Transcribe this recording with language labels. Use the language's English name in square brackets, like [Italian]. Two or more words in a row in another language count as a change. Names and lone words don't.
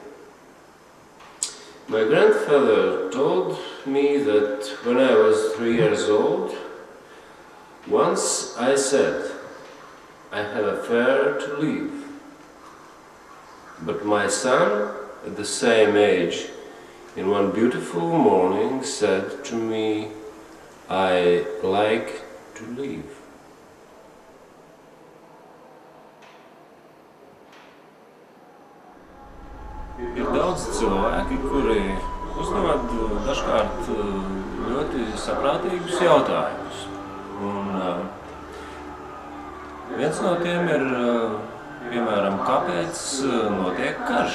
[English] My grandfather told me that when I was 3 years old, once I said, I have a fare to leave. But my son, at the same age, in one beautiful morning said to me, I like to leave. [Latvian] Ir daudz cilvēki, kuri uzdod dažkārt ļoti saprātīgus jautājumus. Un viens no tiem ir, piemēram, kāpēc notiek karš?